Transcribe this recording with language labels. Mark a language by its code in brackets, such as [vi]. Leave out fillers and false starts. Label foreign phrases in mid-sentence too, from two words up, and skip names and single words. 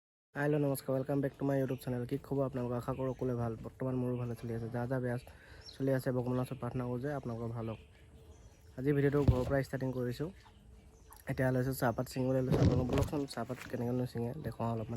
[as] हेलो नमस्कार [en] welcome back to my YouTube channel [as] কি খবৰ আপোনালোক আশা কৰোঁ সকলোৱে ভাল বৰ্তমান মোৰো ভালে চলি আছে যা বেয়া চলি আছে ভগৱানৰ ওচৰত প্ৰাৰ্থনা কৰোঁ যে আপোনালোকৰ ভাল হওক আজি ভিডিঅ'টো ঘৰৰ পৰা ষ্টাৰ্টিং কৰিছোঁ এতিয়া লৈছোঁ চাহপাত ছিঙিবলৈ লৈছোঁ আপোনালোক বলকচোন চাহপাত কেনেকৈ ছিঙে দেখুৱাওঁ অলপমান